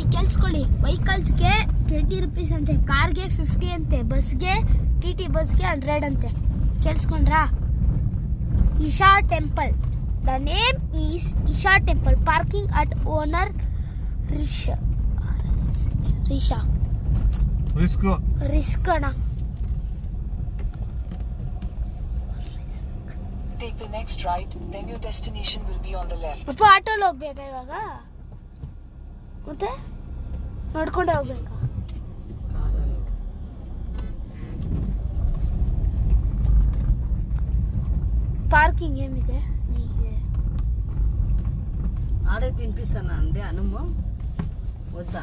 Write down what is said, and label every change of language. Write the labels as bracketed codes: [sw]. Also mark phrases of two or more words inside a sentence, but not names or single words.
[kn] ಕೆಲ್ಸ್ಕೊಳ್ಳಿ, ವೆಹಿಕಲ್ಸ್ಗೆ 20 rupees ಅಂತೆ, ಕಾರ್ಗೆ 50 ಅಂತೆ, ಬಸ್ಗೆ TT ಬಸ್ಗೆ 100 ಅಂತೆ. ಕೇಳಿಸ್ಕೊಂಡ್ರಾ? ಈಶಾ ಟೆಂಪಲ್, [en] the name is Isha temple. parking at owner risha. risk ಅಣ್ಣ. Take the next right, then your destination will be on the left. [kn] ಅಪ್ಪ ಆಟೋಲ್ಲಿ ಹೋಗ್ಬೇಕಾ ಇವಾಗ? ಮತ್ತೆ ನೋಡ್ಕೊಂಡೆ ಹೋಗ್ಬೇಕಾ? ಪಾರ್ಕಿಂಗ್ ಏನಿದೆ? [te] ఆడే తినిపిస్తాను అండి అనుము వద్దా?